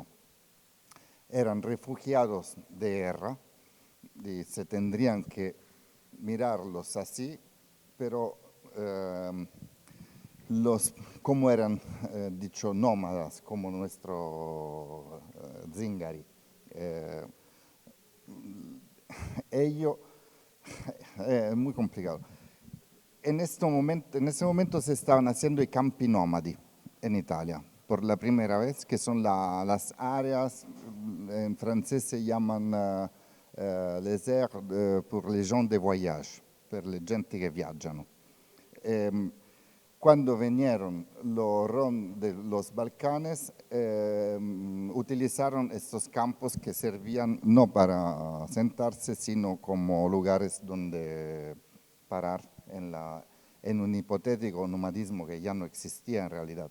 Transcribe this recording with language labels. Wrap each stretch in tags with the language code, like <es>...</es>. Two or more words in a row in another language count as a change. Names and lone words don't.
<es>Eran refugiados de guerra y se tendrían que mirarlos así, pero como eran, dicho, nómadas, como nuestro Zingari. Ellos, es muy complicado. En ese momento se estaban haciendo</es> <it>i campi nómadi</it> <es>en Italia, por la primera vez, que son las áreas, en francés se llaman</es> <fr>les aires pour les gens de voyage,</fr> <it>per le genti che viaggiano.</it> <es>Cuando vinieron los rom de los Balcanes, utilizaron estos campos que servían no para sentarse, sino como lugares donde parar en un hipotético nomadismo que ya no existía en realidad.</es>